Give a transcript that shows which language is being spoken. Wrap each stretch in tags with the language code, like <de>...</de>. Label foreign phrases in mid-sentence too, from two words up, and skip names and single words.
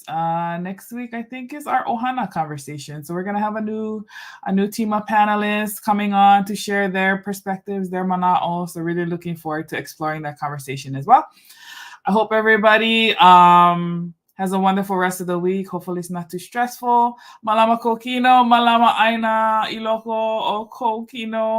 <en>Next week, I think, is our Ohana conversation. So we're gonna have a new team of panelists coming on to share their perspectives, their mana'o. So really looking forward to exploring that conversation as well. I hope everybody has a wonderful rest of the week. Hopefully it's not too stressful.</en> <haw>Mālama kokino, mālama ʻāina, iloko o kokino.</haw>